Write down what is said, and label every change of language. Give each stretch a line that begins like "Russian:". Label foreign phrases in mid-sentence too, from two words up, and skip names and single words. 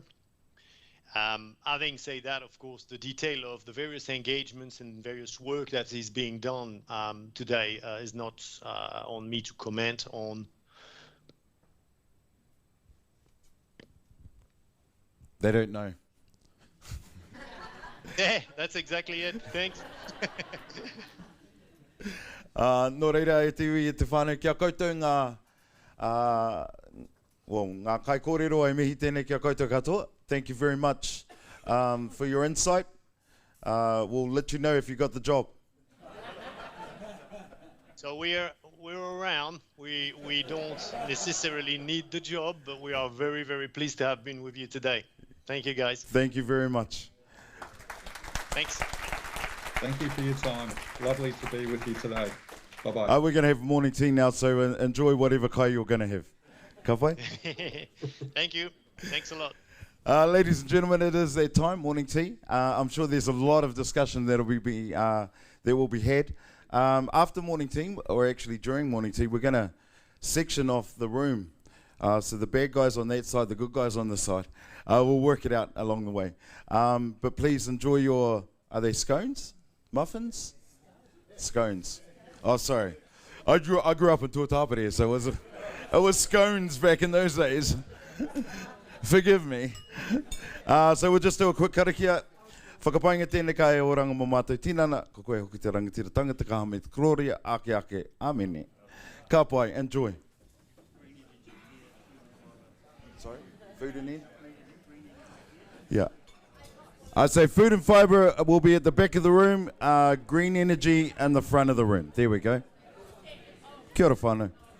English: Having said that, of course, the detail of the various engagements and various work that is being done today is not on me to comment on. They don't know. Yeah, that's exactly it. Thanks.
Māori: Nō reira e te ui e te whānau kia koutou ngā kai kōrero e mihi tēnei kia koutou katoa.
English: Thank you very much for your insight. We'll let you know if you got the job. So we're around. We don't necessarily need the job, but we are very, very pleased to have been with you today. Thank you, guys. Thank you very much. Thanks. Thank you for your time. Lovely to be with you today. Bye-bye. We're going to have morning tea now, so enjoy whatever kai you're going to have.
Māori: Ka whai?
English: Thank you. Thanks a lot. Ladies and gentlemen, it is that time, morning tea. I'm sure there's a lot of discussion that will be had. After morning tea, or actually during morning tea, we're going to section off the room. So the bad guys on that side, the good guys on this side. We'll work it out along the way. But please enjoy your, are they scones? Muffins? Scones. Oh, sorry. I grew up in Tuatapere, so it was scones back in those days. Forgive me. So we'll just do a quick karakia.
Māori: Whakapainga tēnei kai e oranga mo mātou tinana, ko koe hoki te rangatira tangata ka hame te gloria, ake, amene. Ka pai,
English: enjoy. Sorry, food and need? Yeah. I say food and fibre will be at the back of the room, green energy in the front of the room. There we go.
Māori: Kia ora whānau.